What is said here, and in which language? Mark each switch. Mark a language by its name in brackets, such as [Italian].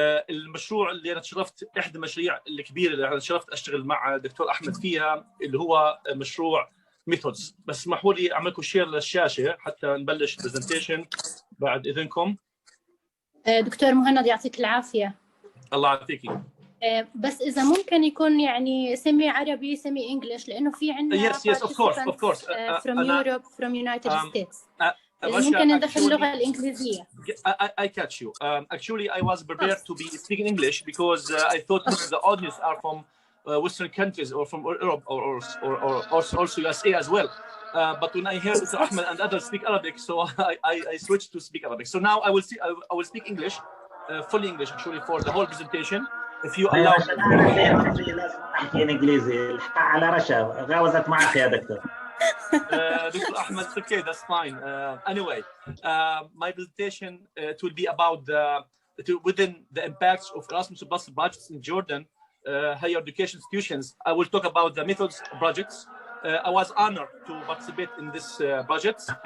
[Arabic] المشروع اللي أنا تشرفت، إحدى المشاريع الكبيرة اللي أنا تشرفت أشتغل مع دكتور أحمد فيها، اللي هو مشروع ميثودز. بس اسمحوا لي أعمل لكم شير للشاشة حتى نبلش برزنتيشن بعد إذنكم. دكتور مهند يعطيك العافية. الله يعافيكي. بس إذا ممكن يكون يعني سمي عربي سمي إنجليش، لأنه في عندنا [English] yes of course from Europe from United States. [Arabic] إذا [English] Russia, [Arabic] ممكن ندخل اللغة الإنجليزية. [English] I catch you. Actually, I was prepared to be speaking English because I thought most of the audience are from Western countries or from Europe or also USA as well. But when I heard Dr. Ahmed and others speak Arabic, so I switched to speak Arabic. So now I will speak English, fully English actually, for the whole presentation. If you allow. [Arabic] لازم أحكي إنجليزي على رشا غاوزت معك يا دكتور. [English] Dr. Ahmed, okay, that's fine. Anyway, my presentation it will be about within the impacts of Erasmus Plus projects in Jordan, higher education institutions. I will talk about the methods projects. I was honored to participate in this project.